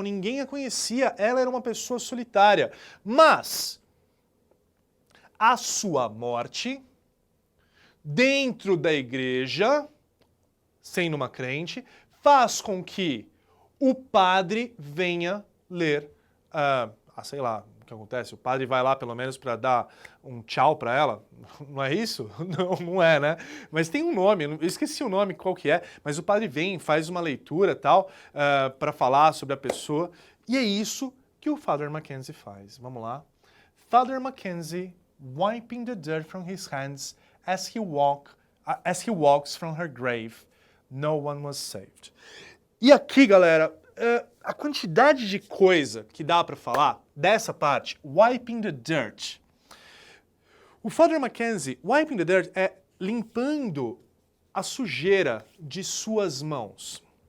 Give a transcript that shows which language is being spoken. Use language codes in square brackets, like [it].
[pt] Ninguém a conhecia. Ela era uma pessoa solitária. Mas a sua morte dentro da igreja, sendo uma crente, faz com que o padre venha ler, sei lá, o que acontece, o padre vai lá pelo menos para dar um tchau para ela, não é isso? Não é, né? Mas tem um nome, eu esqueci o nome, qual que é, mas o padre vem, faz uma leitura tal, para falar sobre a pessoa, e é isso que o Father Mackenzie faz. Vamos lá. [en] Father Mackenzie wiping the dirt from his hands as he walks from her grave. No one was saved. [pt] E aqui, galera, a quantidade de coisa que dá para falar dessa parte, [en] wiping the dirt. [pt] O Father Mackenzie, [en] wiping the dirt, [pt] é limpando a sujeira de suas mãos.